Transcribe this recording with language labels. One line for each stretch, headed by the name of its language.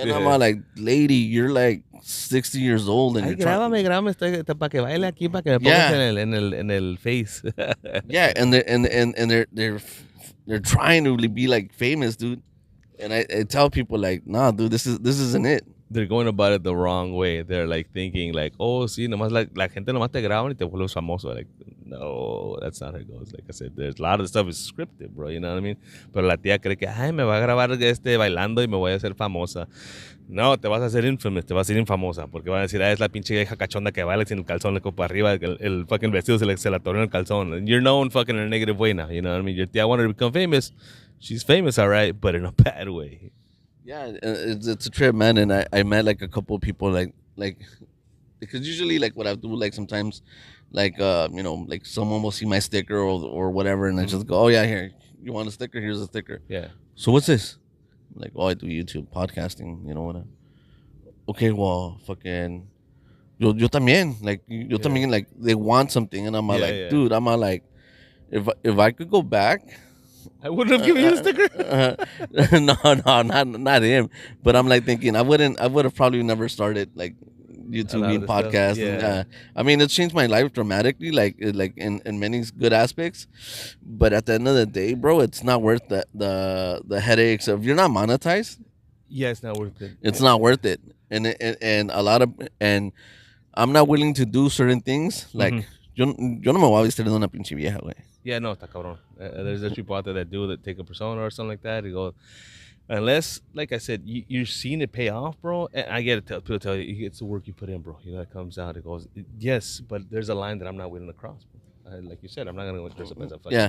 English: And I'm all like, "Lady, you're like 60 years old, and ay, you're trying."
Spanish: grábame, para que baile aquí, para que me pongas
English: Yeah,
Spanish: en el face.
English: yeah, and they're trying to be like famous, dude. And I tell people like, "Nah, dude, this isn't it." They're going about it the wrong way. They're like thinking like,
Spanish: oh, sí, nomás la gente nomás te graban y te vuelves famoso.
English: Like, no, that's not how it goes. Like I said, there's a lot of the stuff is scripted, bro. You know what I mean?
Spanish: Pero la tía cree que, ay, me va a grabar bailando y me voy a hacer famosa. No, te vas a hacer infamous, te vas a hacer infamosa. Porque van a decir, ah, es la pinche vieja cachonda que baila sin el calzón, le copa arriba, el fucking vestido se le atoró en el calzón.
English: And you're known fucking in a negative way now. You know what I mean? Your tía wanted to become famous. She's famous, all right, but in a bad way. Yeah, it's a trip, man. And I met like a couple of people like because usually like what I do like sometimes like like someone will see my sticker or whatever, and I just go, oh yeah, here, you want a sticker? Here's a sticker. Yeah. So what's this? I'm like, oh, I do YouTube podcasting, whatever. Okay, well, fucking
Spanish: yo también,
English: like yo también, like they want something, and I'm all Yeah, like, yeah. dude, I'm all like, if I could go back. I wouldn't have given you the sticker. No, not him. But I'm like thinking I would have probably never started like A lot of YouTube the stuff, podcasting. yeah. I mean, it's changed my life dramatically, like in many good aspects. But at the end of the day, bro, it's not worth the headaches of you're not monetized. Yeah, it's not worth it. It's not worth it, and a lot of and I'm not willing to do certain things like. Mhm.
Spanish: Yo no me voy a vestir de una pinche vieja, güey. Yeah, no, está cabrón.
English: There's people out there that do that, take a persona or something like that. You go, unless, like I said, you're seeing it pay off, bro. And I get it. People tell you it's the work you put in, bro. You know, it comes out. It goes, yes, but there's a line that I'm not willing to cross. Bro. Like you said, I'm not gonna go dress up as a fucking Yeah.